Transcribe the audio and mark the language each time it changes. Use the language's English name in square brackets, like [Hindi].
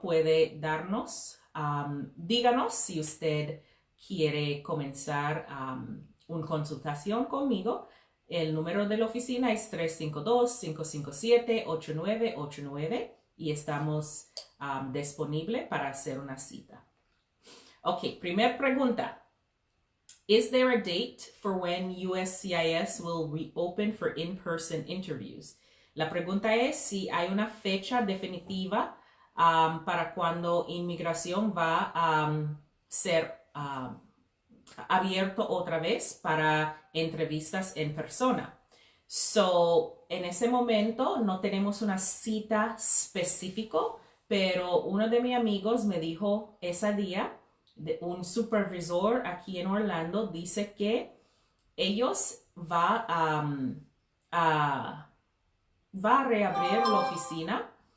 [Spanish] Puede darnos, díganos si usted quiere comenzar una consultación conmigo. El número de la oficina es 352-557-8989 y estamos disponibles para hacer una cita. Okay, primer pregunta. [English] Is there a date for when USCIS will reopen for in-person interviews? [Spanish] La pregunta es si hay una fecha definitiva para cuando inmigración va a ser abierto otra vez para entrevistas en persona. So, en ese momento no tenemos una cita específica, pero uno de mis amigos me dijo ese día, un supervisor aquí en Orlando dice que ellos va a reabrir la oficina